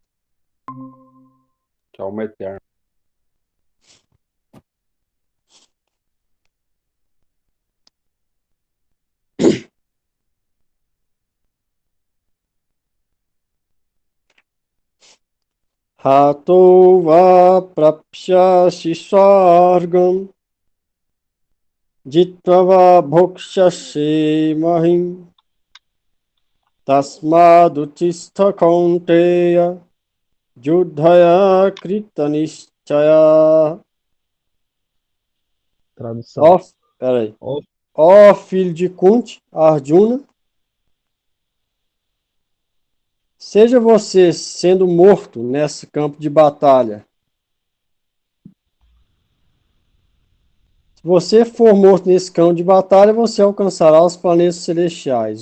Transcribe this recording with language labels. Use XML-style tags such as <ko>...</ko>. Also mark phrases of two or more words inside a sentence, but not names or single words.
<pt>Que a alma é eterna.</pt> <sa>Hato va prapsyashi sargam jitva va bhokshase mahim tasmadutistha kaunteya yudhaya krita nischaya.</sa> <pt>Tradução. Ó, peraí. Ó, Ó filho de Kunti, Arjuna, seja você sendo morto nesse campo de batalha. Se você for morto nesse campo de batalha, você alcançará os planetas celestiais.</pt>